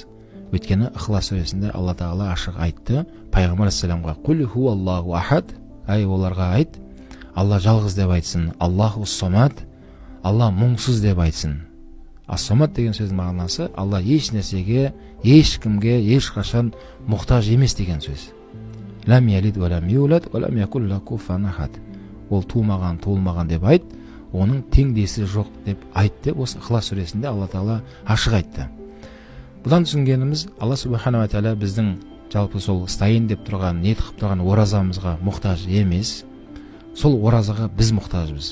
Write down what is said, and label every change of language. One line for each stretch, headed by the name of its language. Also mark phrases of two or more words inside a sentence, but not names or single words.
Kazakh: Өйткені Ықылас сүресінде Алла тағала ашық айтты пайғамбар ассаламға:
Arabic: «قل هو الله أحد»,
Kazakh: ай оларға айт, Алла жалғыз деп айтсын,
Arabic: الله الصمد,
Kazakh: Алла мұңсыз деп айтсын. Ас-самад деген сөздің мағынасы Алла еш нәрсеге, ешкімге, ешқашан мұқтаж емес деген сөз.
Arabic: لم يلد ولم يولد ولم يكن له كفوا أحد.
Kazakh: Ол тумаған, туылмаған деп айт, оның теңдесі жоқ деп айт деп осы Ықылас сүресінде Алла тағала ашық айтты. Бұдан түсінгеніміз, Алла
Arabic: سبحانه وتعالى
Kazakh: біздің жалпы сол ұстайын деп тұрған, ниет қылып тұрған оразамызға мұқтаж емес, сол оразаға біз мұқтажбыз.